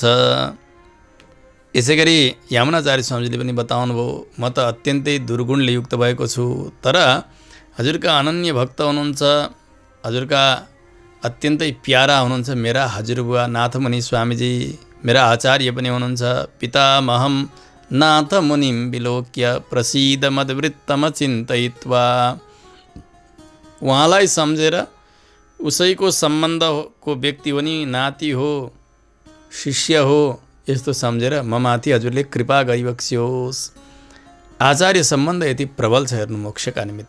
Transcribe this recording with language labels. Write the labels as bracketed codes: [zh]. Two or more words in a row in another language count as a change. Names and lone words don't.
[ne] यसै गरी यमुनाचार्य स्वामीजीले पनि बताउनु भयो, म त अत्यन्तै दुर्गुणले युक्त भएको छु, तर हजुरका अनन्य भक्त हुनुहुन्छ, हजुरका अत्यन्तै प्यारा हुनुहुन्छ मेरा हजुरबुवा नाथमुनि स्वामीजी, मेरा आचार्य पनि हुनुहुन्छ। [sa] पितामहं नाथमुनिं विलोक्य प्रसीद मद्वृत्तम चिन्तयित्वा, [ne] उहाँलाई सम्झेर उसैको सम्बन्धको व्यक्ति हो नि, नाति हो, शिष्य हो, यस्तो सम्झेर म माथि हजुरले कृपा गरिबक्स्योस्। आचार्य सम्बन्ध यति प्रबल छ हेर्नु मोक्षका निमित्त।